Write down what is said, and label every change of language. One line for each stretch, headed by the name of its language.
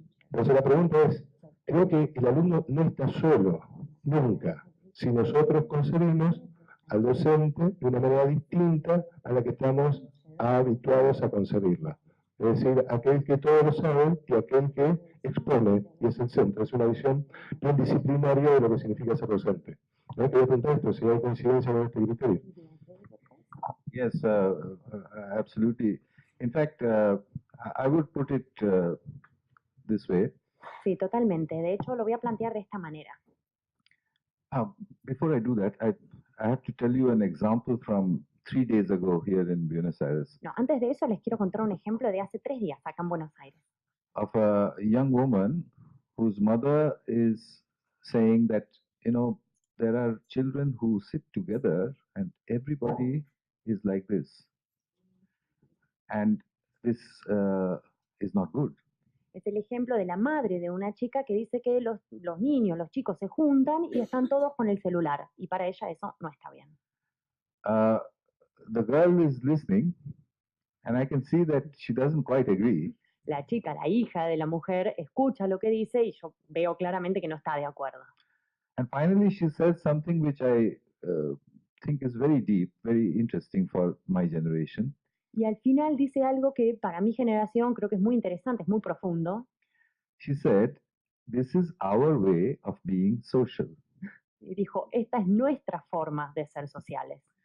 Spanish: Entonces la pregunta es, creo que el alumno no está solo, nunca, si nosotros concebimos al docente de una manera distinta a la que estamos habituados a concebirla. Es decir, aquel que todo lo sabe y aquel que expone y es el centro. Es una visión bien disciplinaria de lo que significa ser docente. ¿No? Quería preguntar esto, si hay coincidencia con este criterio.
English: Yes, absolutely. In fact, I would put it this way.
Spanish: Sí, totalmente. De hecho, lo voy a plantear de esta manera.
English: Before I do that, I have to tell you an example from 3 days ago here in Buenos Aires.
Spanish: No, antes de eso les quiero contar un ejemplo de hace 3 días acá en Buenos Aires.
English: Of a young woman whose mother is saying that, you know, there are children who sit together and everybody is like this. And this is not good.
Spanish: Es el ejemplo de la madre de una chica que dice que los niños, los chicos se juntan y están todos con el celular. Y para ella eso no está bien.
English: The girl is listening and I can see that she doesn't quite agree.
Spanish: La chica, la hija de la mujer, escucha lo que dice y yo veo claramente que no está de acuerdo.
English: And finally she says something which I think is very deep, very interesting for my generation.
Spanish: Y al final dice algo que para mi generación creo que es muy interesante, es muy profundo.
English: She said, "This is our way of being social."
Spanish: Y dijo, esta es nuestra forma de ser sociales.